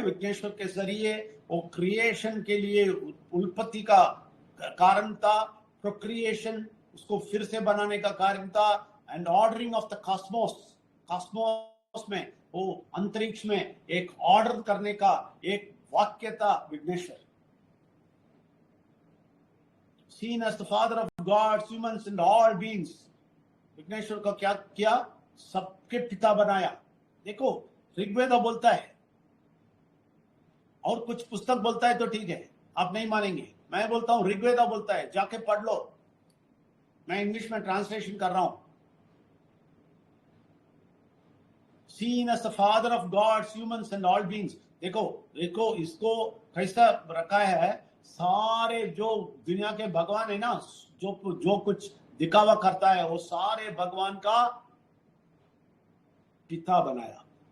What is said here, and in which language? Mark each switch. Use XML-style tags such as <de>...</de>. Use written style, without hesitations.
<hi>विघ्नेश्वर के जरिए वो क्रिएशन के लिए उत्पत्ति का कारण था, प्रोक्रिएशन उसको फिर से बनाने का कारण था,</hi> <en>and ordering of the cosmos,</en> <hi>Cosmos में वो अंतरिक्ष में एक ऑर्डर करने का एक वाक्य था Vighneshwar.</hi> <en>Seen as the father of gods, humans and all beings.</en> <hi>Vighneshwar को क्या किया? सबके पिता बनाया। देखो, ऋग्वेद बोलता है, और कुछ पुस्तक बोलता है तो ठीक है, आप नहीं मानेंगे। मैं बोलता हूं ऋग्वेद बोलता है, जाके पढ़ लो। मैं इंग्लिश में ट्रांसलेशन कर रहा हूं।</hi> <en>Seen as the father of gods, humans and all beings.</en> <hi>देखो इसको कैसा रखा है, सारे जो दुनिया के भगवान है ना, जो कुछ दिखावा करता है, वो सारे भगवान का पिता बनाया।</hi>